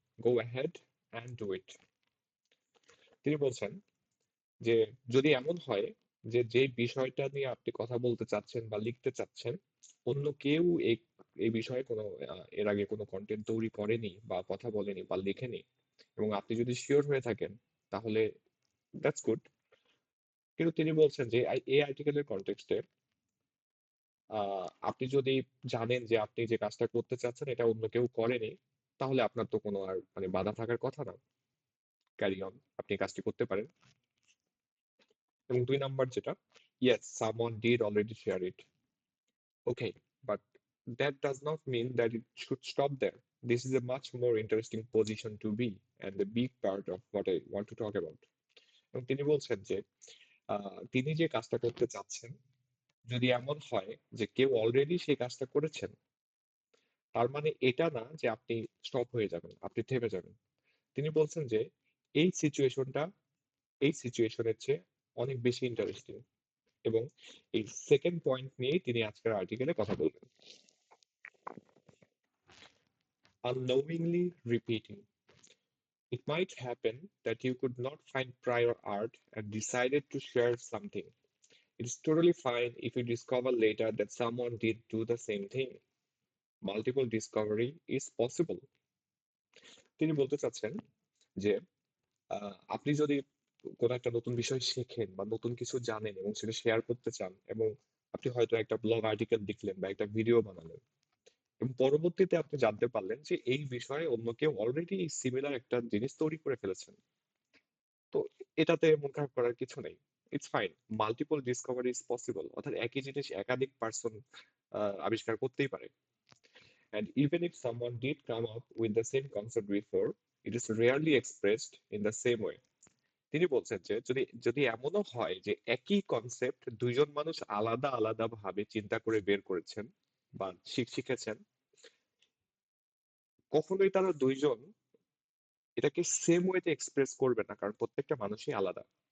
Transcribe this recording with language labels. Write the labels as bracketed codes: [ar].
[en] Go ahead and do it. [bn] তিনি বলছেন যে যদি এমন হয় যে যে বিষয়টা নিয়ে আপনি কথা বলতে চাচ্ছেন বা লিখতে চাচ্ছেন, অন্য কেউ এই বিষয়ে কোনো এর আগে কোনো কন্টেন্ট তৈরি করেনি বা কথা বলেনি বা লেখেনি, এবং আপনি যদি শিওর হয়ে থাকেন, তাহলে [en] That's good. [bn] কিন্তু তিনি বলছেন যে এই আর্টিকেলের কনটেক্সটে আপনি যদি জানেন যে আপনি যে কাজটা করতে চাচ্ছেন এটা অন্য কেউ করেনি, তাহলে আপনার তো কোনো আর মানে বাধা থাকার কথা না। [en] carry on, [bn] আপনি কাজটি করতে পারেন। এবং 2 নাম্বার যেটা, [en] yes, someone did already share it. Okay, but that does not mean that it should stop there. This is a much more interesting position to be and the big part of what I want to talk about. [bn] এবং তিনি বলছেন যে তিনি যে কাজটা করতে চাচ্ছেন, যদি এমন হয় যে কেউ অলরেডি সেই কাজটা করেছেন, তার মানে এটা না যে আপনি স্টপ হয়ে যাবেন, আপনি থেমে যাবেন। তিনি বলছেন যে এই সিচুয়েশনটা এই সিচুয়েশনের চেয়ে অনেক বেশি ইন্টারেস্টিং, এবং এই সেকেন্ড পয়েন্ট নিয়েই তিনি আজকের আর্টিকেলে কথা বলবেন। [en] Unknowingly repeating. It might happen that you could not find prior art and decided to share something. It's totally fine if you discover later that someone did do the same thing. Multiple discovery is possible. [bn] তিনি বলতে চাচ্ছেন যে আপনি যদি কোনো একটা নতুন বিষয় শেখেন বা নতুন কিছু জানেন এবং সেটা শেয়ার করতে চান, এবং আপনি হয়তো একটা ব্লগ আর্টিকেল লিখলেন বা একটা ভিডিও বানালেন, এবং পরবর্তীতে আপনি জানতে পারলেন যে এই বিষয়ে অন্য কেউ অলরেডি সিমিলার একটা জিনিস তৈরি করে ফেলেছেন, তো এটাতে মন খারাপ করার কিছু নেই। [en] it's fine, multiple discovery is possible, [bn] অর্থাৎ একই জিনিস একাধিক পার্সন আবিষ্কার করতেই পারে। [en] And even if someone did come up with the same concept before, it is rarely expressed in the same way. [bn] তিনি বলছেন যে যদি যদি এমনও হয় যে একই কনসেপ্ট দুইজন মানুষ আলাদা আলাদা ভাবে চিন্তা করে বের করেছেন বা শিখেছেন, কখনোই তারা দুইজন এটাকে সেম ওয়েতে এক্সপ্রেস করবে না, কারণ প্রত্যেকটা মানুষই আলাদা।